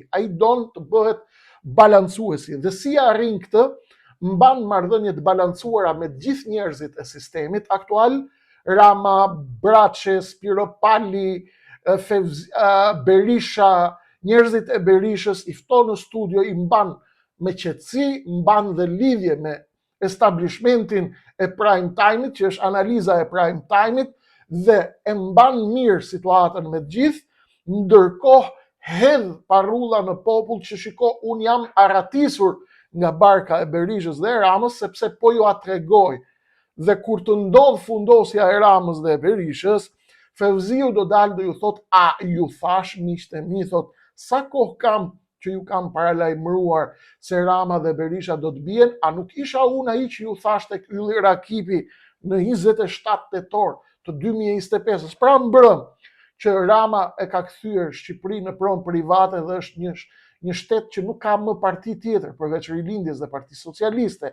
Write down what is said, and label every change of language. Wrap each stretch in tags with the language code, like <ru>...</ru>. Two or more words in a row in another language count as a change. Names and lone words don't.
<sq>Ai don të bëhet balancuesi dhe si arrin këtë, mban marrëdhënie të balancuara me të gjithë njerëzit e sistemit aktual, Rama, Braçe, Spiro Pali, Berisha, njerëzit e Berishës i fton në studio, i mban me qetësi, mban dhe lidhje me establishmentin e</sq> <en>prime time-</en> <sq>it, që është analiza e</sq> <en>prime time-</en> <sq>it, dhe e mban mirë situatën me të gjithë, ndërkohë hedh parulla në popull që shiko, unë jam aratisur nga barka e Berishës dhe e Ramës, sepse po ju atregoj. Dhe kur të ndodh fundosja e Ramës dhe e Berishës, Fevziu do dalë dhe ju thot, a ju thash, miqtë e mi, thot, sa kohë kam që ju kam paralajmëruar se Rama dhe Berisha do të bien, a nuk isha unë ai që ju thash tek Ylli Rakipi në 27 tetor të 2025-s, pra mbrëm, që Rama e ka kthyer Shqipërinë në pronë private dhe është një shtet që nuk ka më parti tjetër përveç Rilindjes dhe Partisë Socialiste.</sq>